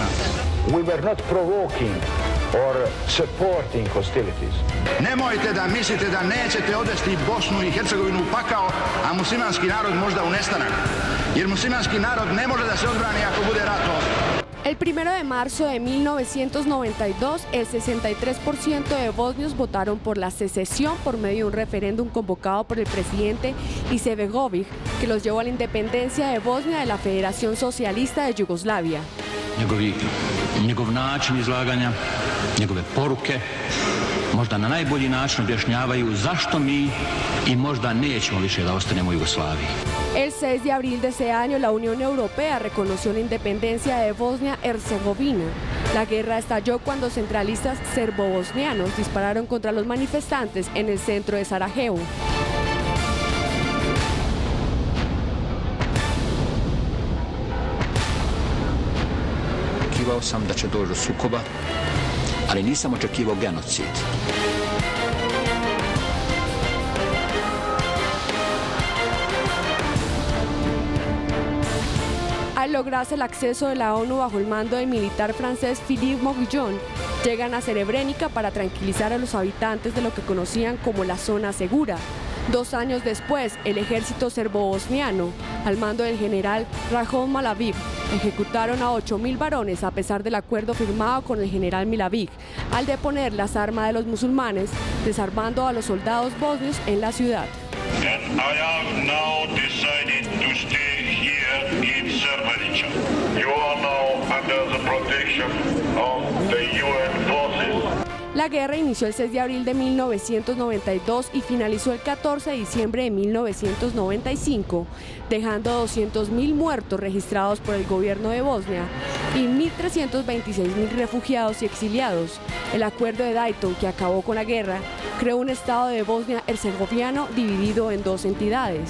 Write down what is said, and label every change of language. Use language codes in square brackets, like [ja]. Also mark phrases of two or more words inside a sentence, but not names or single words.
[en] We were not provoking or supporting hostilities. [sr] Nemojte da mislite da nećete odvesti Bosnu i Hercegovinu u pakao, a muslimanski narod možda u nestanak. Jer muslimanski narod ne može da se odbrani ako bude ratovao. [es] El 1 de marzo de 1992, el 63% de bosnios votaron por la secesión por medio de un referéndum convocado por el presidente Izetbegović, que los llevó a la independencia de Bosnia de la Federación Socialista de Yugoslavia. [sr] Njegov način izlaganja, njegove poruke, možda na najbolji način objašnjavaju zašto mi i možda nećemo više da ostanemo u Jugoslaviji. [es] El 6 de abril de ese año, la Unión Europea reconoció la independencia de Bosnia-Herzegovina. La guerra estalló cuando centralistas serbo-bosnianos dispararon contra los manifestantes en el centro de Sarajevo. [sr] Očekivao sam da će doći do sukoba, ali nisam očekivao genocid. [es] Al lograrse el acceso de la ONU bajo el mando del militar francés Philippe Morillon, llegan a Srebrenica para tranquilizar a los habitantes de lo que conocían como la zona segura. 2 años después, el ejército serbo-bosniano, al mando del general Rajon Mladić, ejecutaron a 8.000 varones a pesar del acuerdo firmado con el general Mladić, al deponer las armas de los musulmanes, desarmando a los soldados bosnios en la ciudad. [en] And I have now decided to stay here in Srebrenica. You are now under the protection of the UN forces. [es] La guerra inició el 6 de abril de 1992 y finalizó el 14 de diciembre de 1995, dejando 200.000 muertos registrados por el gobierno de Bosnia y 1.326.000 refugiados y exiliados. El acuerdo de Dayton, que acabó con la guerra, creó un estado de Bosnia-Herzegovina dividido en 2 entidades.